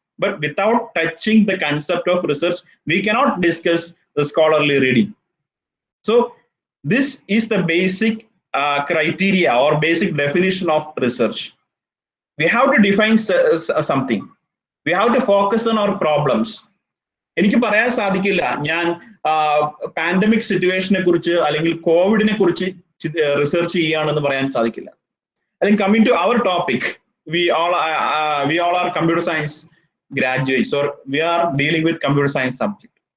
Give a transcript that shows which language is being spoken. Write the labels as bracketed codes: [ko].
[en] But without touching the concept of research, we cannot discuss the scholarly reading. So this is the basic criteria or basic definition of research. We have to define something. We have to focus on our problems. [ml] എനിക്ക് പറയാൻ സാധിക്കില്ല ഞാൻ pandemic സിറ്റുവേഷനെ കുറിച്ച് അല്ലെങ്കിൽ കോവിഡിനെ കുറിച്ച് research ചെയ്യുകയാണെന്ന് പറയാൻ സാധിക്കില്ല. [en] അല്ലെങ്കിൽ coming to our topic, we all are computer science graduates, or we are dealing with computer science subject.